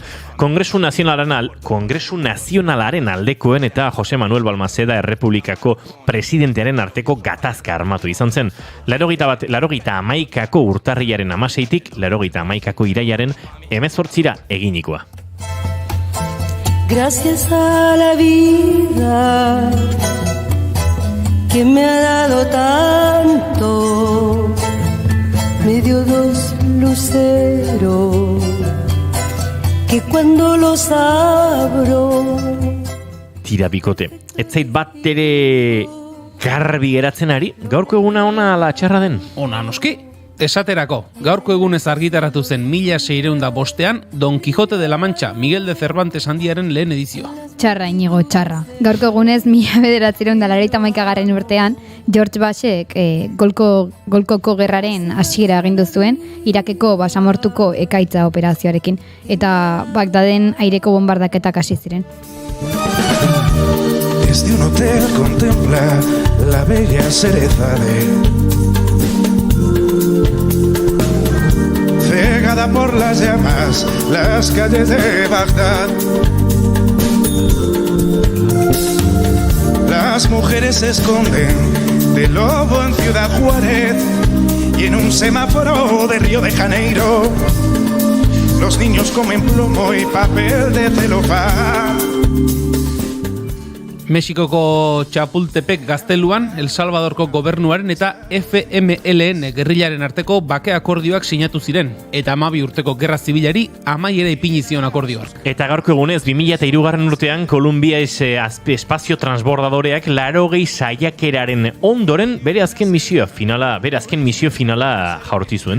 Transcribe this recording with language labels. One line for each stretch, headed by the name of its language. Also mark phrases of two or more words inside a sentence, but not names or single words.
Basque: Kongresu Nazionalaren aldekoen eta Jose Manuel Balmaceda Errepublikako presidentearen arteko gatazka armatu izan zen. 91ko urtarrilaren 16tik 91ko iraiaren 18 eginikoa.
Spanish: Gracias a la vida que me ha dado tanto, me dio dos luceros que cuando los abro.
Basque: Tira bikote, ez zait bat ere garbi geratzen ari, gaurko eguna ona ala txarra den? Ona noski. Esaterako, gaurko egunez argitaratu zen 1605 Don Quijote de la Mancha, Miguel de Cervantes handiaren lehen edizioa. Txarra, inigo, txarra. Gaurko egunez 1991 urtean, George Bushek Golkoko gerraren hasiera agindu zuen, Irakeko basamortuko ekaitza operazioarekin, eta Bagdaden aireko bombardaketak hasi ziren.
Spanish: Desde un hotel contempla la bella Cerezade, cegada por las llamas, las calles de Bagdad. La las mujeres se esconden del lobo en Ciudad Juárez y en un semáforo de Río de Janeiro los niños comen plomo y papel de celofán.
Basque: Mexikoko Txapultepek gazteluan, El Salvadorko gobernuaren eta FMLN gerrilaren arteko bake akordioak sinatu ziren, eta 12 urteko gerra zibilari amaiera ipini zion akordioak. Eta gaurko egunez, 2003 urtean, Kolumbia espazio transbordadoreak 80 saiakeraren ondoren bere azken misio finala jaurti zuen.